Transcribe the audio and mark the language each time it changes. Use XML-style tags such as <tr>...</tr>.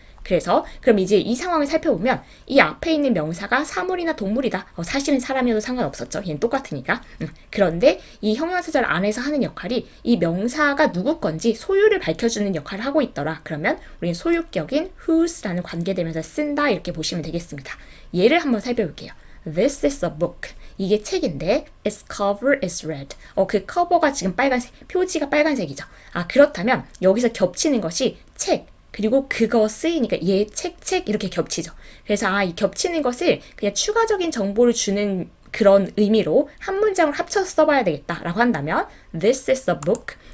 <ko>그래서 그럼 이제 이 상황을 살펴보면 이 앞에 있는 명사가 사물이나 동물이다. 사실은 사람이어도 상관없었죠. 얘는 똑같으니까. 그런데 이 형용사절 안에서 하는 역할이 이 명사가 누구 건지 소유를 밝혀주는 역할을 하고 있더라. 그러면 우리는 소유격인 whose라는 관계대명사 쓴다 이렇게 보시면 되겠습니다. 예를 한번 살펴볼게요.</ko> <en>This is a book.</en> <ko>이게 책인데</ko> <en>its cover is red.</en> <ko>그 커버가 지금 빨간색, 표지가 빨간색이죠. 그렇다면 여기서 겹치는 것이 책, 그리고 그거 쓰이니까 얘 책 이렇게 겹치죠. 그래서 이 겹치는 것을 그냥 추가적인 정보를 주는 그런 의미로 한 문장을 합쳐서 써봐야 되겠다라고 한다면</ko> <en>This is a book.</en>